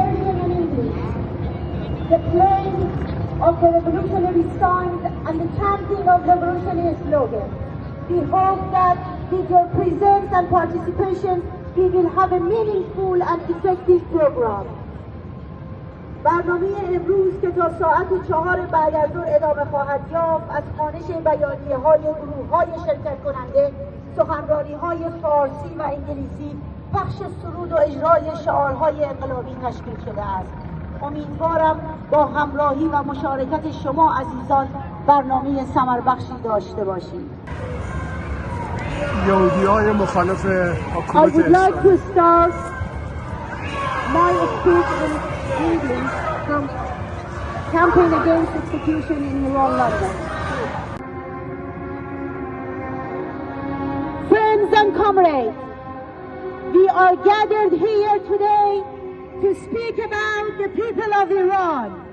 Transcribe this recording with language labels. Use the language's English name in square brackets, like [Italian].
[English] The playing of the revolutionary signs and the chanting of revolutionary slogans. We hope that with your presence and participation, we will have a meaningful and effective program. [Persian] برنامه امروز که تا ساعت 4 بعد از ظهر ادامه خواهد یافت، از خوانش بیانیه‌های گروه‌های شرکت کننده، سخنرانی‌های فارسی و انگلیسی، پخش سرود و اجرای شعارهای انقلابی تشکیل شده است. امیدوارم با همراهی و مشارکت شما عزیزان برنامه ثمربخشی داشته باشید. یهودی‌های مخالف حکومت [English] I would like to start my speech in English from Campaign Against Execution in Iran, London. Friends and comrades, we are gathered here today to speak about the people of Iran,